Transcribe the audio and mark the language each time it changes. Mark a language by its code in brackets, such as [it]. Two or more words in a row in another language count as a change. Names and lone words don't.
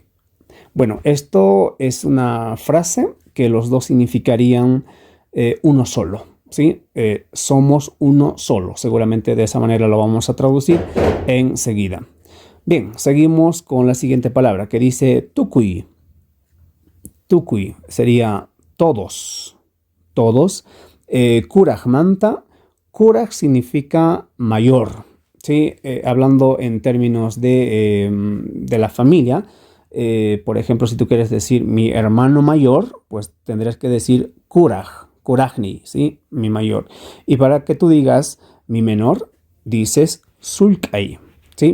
[es] Bueno, esto es una frase que los dos significarían uno solo, ¿sí? Somos uno solo. Seguramente de esa manera lo vamos a traducir enseguida. Bien, seguimos con la siguiente palabra que dice tukui. Tukui sería todos. Todos. [qu] Kuraj manta. [es] Kuraj significa mayor, ¿sí? Hablando en términos de la familia. Por ejemplo, si tú quieres decir mi hermano mayor, pues tendrías que decir kurajni, ¿sí? Mi mayor. Y para que tú digas mi menor, dices sulkai, ¿sí?